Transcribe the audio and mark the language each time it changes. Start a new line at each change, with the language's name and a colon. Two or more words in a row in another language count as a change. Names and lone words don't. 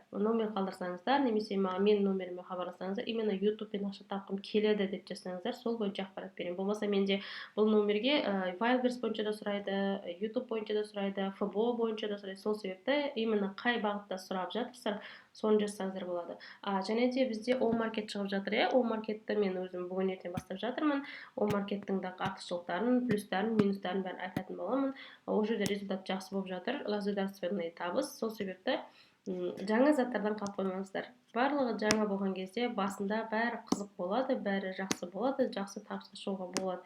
Kazakh: Номер қалдырсаңыздар, немесе менің номеріме хабарласаңыздар, именно ютубпен ақша тапқым келеді деп жазсаңыздар, сол бойынша ақпарат беремін. Болмаса менде бұл номерге Wildberries бойынша да сұрайды, YouTube бойынша да сұрайды, FBO бойынша да сұрайды. Сол себепті именно қай бағытта сұрап жатырсыздар, соны жазсаңыздар болады. Және де бізде All-Market шығып жатыр. All-Marketті мен өзім бүгін ертең бастап жатырмын. All-Markеттің да артықшылықтарын, плюстарын, минустарын бәрін айтатын боламын. Ол жерде результат жақсы болып жатыр, государственный табыс. Сол себепті жаңа заттардан қалып қоймаңыздар. Барлығы жаңа болған кезде басында бәрі қызық болады, бәрі жақсы болады, жақсы табысқа шығуға болады.